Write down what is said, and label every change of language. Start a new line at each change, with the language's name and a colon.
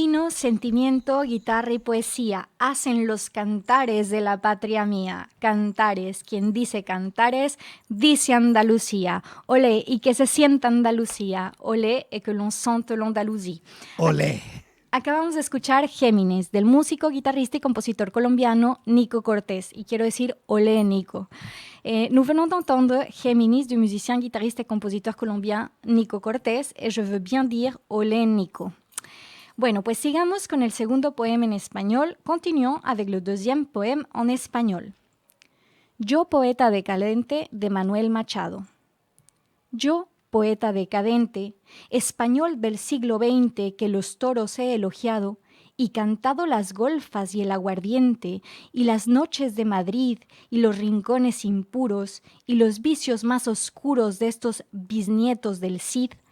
Spanish: sentimiento, guitarra y poesía hacen los cantares de la patria mía. Cantares, quien dice cantares, dice Andalucía. Olé, y que se sienta Andalucía.
French: Olé, et que l'on sente l'Andalousie.
Spanish: Olé. Acabamos de escuchar Géminis, del músico, guitarrista y compositor colombiano Nico Cortés. Y quiero decir, olé, Nico.
French: Nous venons d'entendre Géminis du musicien, guitariste et compositeur colombien Nico Cortés. Et je veux bien dire, olé, Nico.
Spanish: Bueno, pues sigamos con el segundo poema en español.
French: Continuons avec le deuxième poème en español.
Spanish: Yo, poeta decadente, de Manuel Machado. Yo, poeta decadente, español del siglo XX que los toros he elogiado y cantado las golfas y el aguardiente y las noches de Madrid y los rincones impuros y los vicios más oscuros de estos bisnietos del Cid,